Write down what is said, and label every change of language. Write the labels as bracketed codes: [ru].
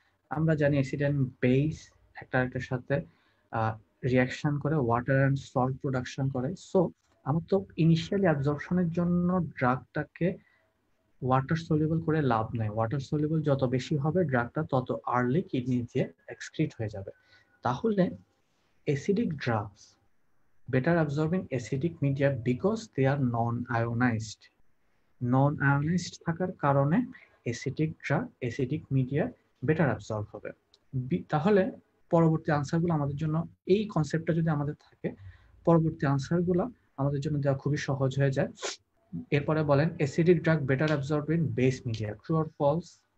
[bn] আমরা জানি acid and base একটা আরেকটার সাথে রিঅ্যাকশন করে ওয়াটার এন্ড সল্ট প্রোডাকশন করে। সো আমার তো ইনিশিয়ালি অ্যাবজর্পশনের জন্য ড্রাগটাকে ওয়াটার সলিউবল করে লাভ নাই। ওয়াটার সলিউবল যত বেশি হবে ড্রাগটা তত আর্লি কিডনি দিয়ে এক্সক্রিট হয়ে যাবে। তাহলে acidic drugs [en] better absorbing acidic media because they are non-ionized. [bn] Non-ionized থাকার কারণে acidic drug acidic media better absorb হবে। তাহলে পরবর্তী আনসারগুলো আমাদের জন্য এই কনসেপ্টটা যদি আমাদের থাকে পরবর্তী আনসারগুলো আমাদের জন্য দেওয়া খুবই সহজ হয়ে যায়। এরপরে বলেন acidic drug better absorb in base media, true or false?